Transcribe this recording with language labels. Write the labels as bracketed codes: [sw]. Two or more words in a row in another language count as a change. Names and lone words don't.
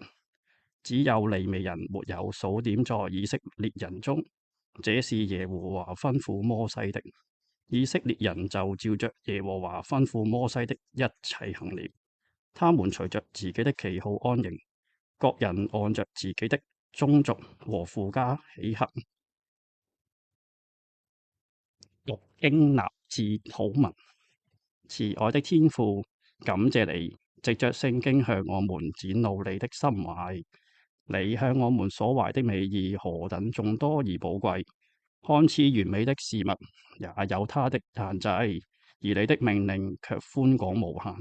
[zh] 只有利未人沒有數點在以色列人中，這是耶和華吩咐摩西的。以色列人就照着耶和華吩咐摩西的一切行了。他們隨着自己的旗號安營，各人按着自己的宗族和父家喜幸。讀經納致禱文。慈愛的天父，感謝你藉着聖經向我們展露你的心懷。你向我們所懷的美意何等眾多而寶貴，看似完美的事物也有它的限制，而你的命令卻寬廣無限。